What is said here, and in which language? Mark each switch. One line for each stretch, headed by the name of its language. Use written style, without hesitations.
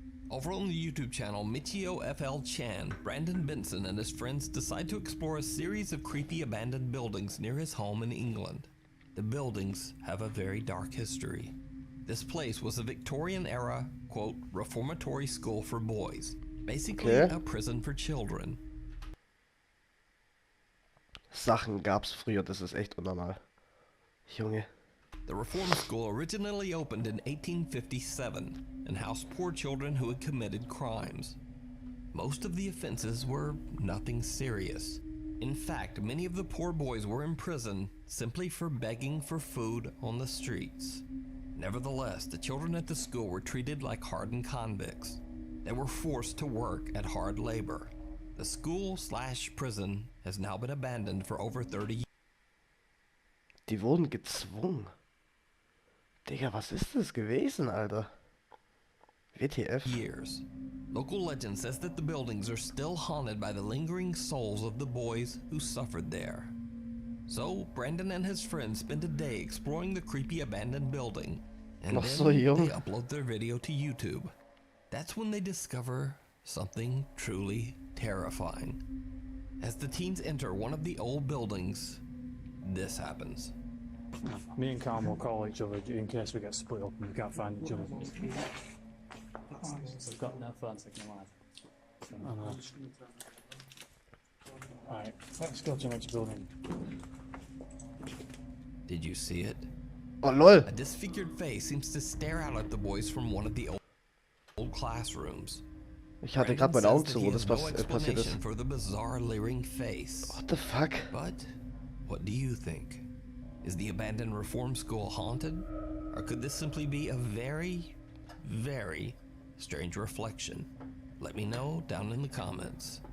English: Over on the YouTube channel Michio FL Chan, Brandon Benson and his friends decide to explore a series of creepy abandoned buildings near his home in England. The buildings have a very dark history. This place was a Victorian-era, quote, reformatory school for boys. Basically a prison for children.
German: Sachen gab's früher, das ist echt unnormal. Junge.
English: The reform school originally opened in 1857 and housed poor children who had committed crimes. Most of the offenses were nothing serious. In fact, many of the poor boys were in prison simply for begging for food on the streets. Nevertheless, the children at the school were treated like hardened convicts. They were forced to work at hard labor. The school/prison has now been abandoned for over 30 years.
German: Die wurden gezwungen. Digga, was ist das gewesen, Alter?
English: WTF? Years. Local legend says that the buildings are still haunted by the lingering souls of the boys who suffered there. So, Brandon and his friends spend a day exploring the creepy abandoned building, and
German: Noch
English: then
German: so jung.
English: they upload their video to YouTube. That's when they discover something truly terrifying. As the teens enter one of the old buildings, this happens. Me and Calm will call each other in case we get split up and we can't find each other. So I've got no phone signal either. Alright, let's go to the next building. Did you see it? Oh lol. A disfigured face seems to stare out at the boys from one of the old classrooms.
German: Ich hatte gerade meine Augen zu, wo das passiert ist.
English: For the bizarre leering face. What the fuck? But what do you think? Is the abandoned reform school haunted? Or could this simply be a very, very strange reflection? Let me know down in the comments.